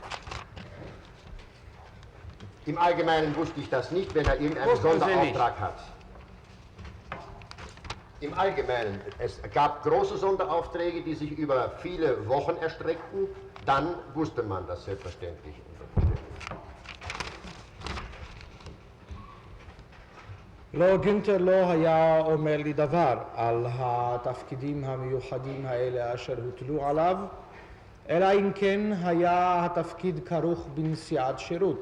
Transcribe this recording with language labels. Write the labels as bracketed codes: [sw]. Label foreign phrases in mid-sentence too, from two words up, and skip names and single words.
[de] Im Allgemeinen wusste ich das nicht, wenn er irgendeinen Sonderauftrag hat. Im Allgemeinen, es gab große Sonderaufträge, die sich über viele Wochen erstreckten, dann wusste man das selbstverständlich. [he] לא, גינטר לא היה אומר לי דבר על התפקידים המיוחדים האלה אשר הוטלו עליו, אלא אם כן היה התפקיד כרוך בנסיעת שירות.